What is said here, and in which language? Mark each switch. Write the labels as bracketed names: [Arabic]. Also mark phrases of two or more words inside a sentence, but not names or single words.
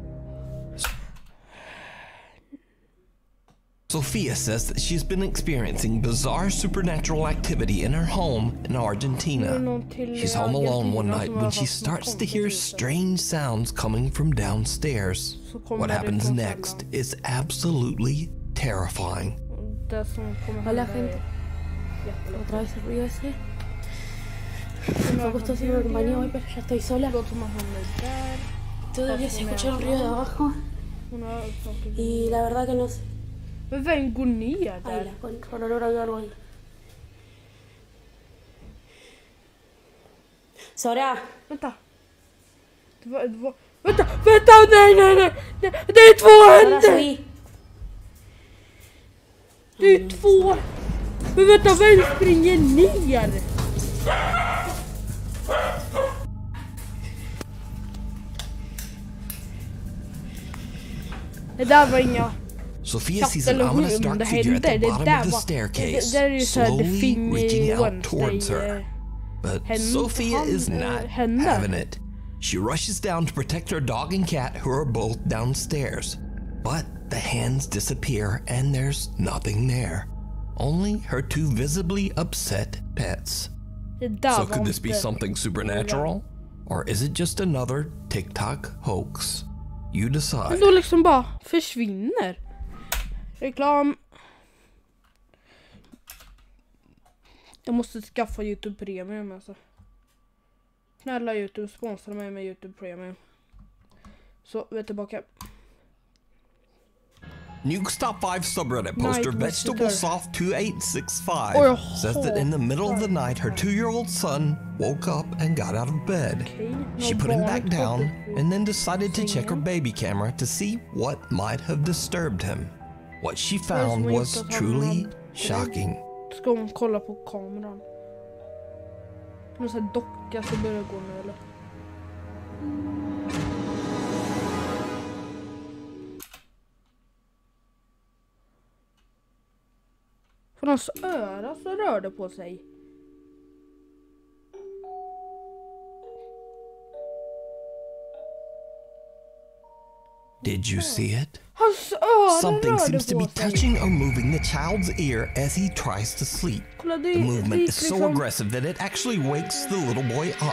[English] Sophia says that she's been experiencing bizarre supernatural activity in her home in Argentina. She's home alone one night when she starts to hear strange sounds coming from downstairs. What happens next is absolutely terrifying. [Spanish] Hola, gente. Otra vez el ruido ese. Me gustó si me compañía hoy, pero ya estoy sola. Todavía se escucha el ruido de abajo. Y la verdad que no sé. [Swedish] Men vem går ner där? [Spanish] Ahí con olor a algo ahí. Sora! [Swedish] Vänta! Vänta! Nej! Det är två händer! Det är två! Men vänta, vem springer ner? Det där var inga... [English] Sophia sees an ominous dark figure at the bottom of the staircase, slowly reaching out towards her. But Sophia is not having it. She rushes down to protect her dog and cat, who are both downstairs. But the hands disappear and there's nothing there. Only her two visibly upset pets. So could this be something supernatural? Or is it just another TikTok hoax? You decide. [Swedish] Då liksom bara försvinner. Reklam. Jag måste skaffa YouTube Premium alltså. Snälla YouTube, sponsra mig med YouTube Premium. Så, vi är tillbaka. [English] Nuke's Top 5 subreddit poster VegetableSoft2865 says that in the middle of the night her 2-year-old son woke up and got out of bed. She put him back down and then decided to check her baby camera to see what might have disturbed him. What she found was truly shocking. [Swedish] Ska hon kolla på kameran? Någon sån här docka så börjar gå nu eller? För hans öra så rörde på sig. [English] Did you see it? Something seems to be touching or moving the child's ear as he tries to sleep. The movement is so aggressive that it actually wakes the little boy up.